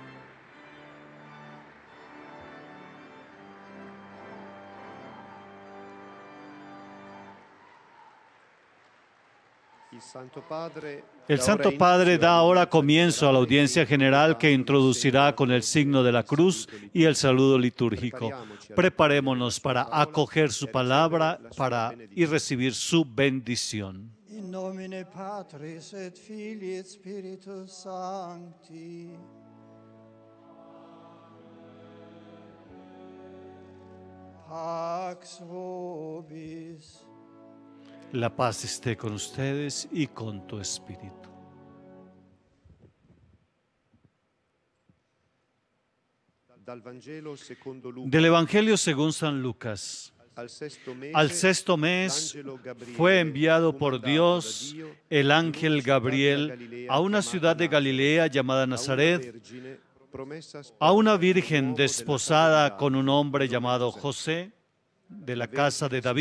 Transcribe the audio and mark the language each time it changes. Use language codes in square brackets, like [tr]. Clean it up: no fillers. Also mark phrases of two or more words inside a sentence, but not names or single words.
[es] El Santo Padre da ahora comienzo a la audiencia general que introducirá con el signo de la cruz y el saludo litúrgico. Preparémonos para acoger su palabra y recibir su bendición. [la] In nomine Patris et Filii et Spiritus Sancti. Pax vobis. [es] La paz esté con ustedes y con tu espíritu. Del Evangelio según San Lucas. Al sexto mes fue enviado por Dios el ángel Gabriel a una ciudad de Galilea llamada Nazaret, a una virgen desposada con un hombre llamado José, de la casa de David.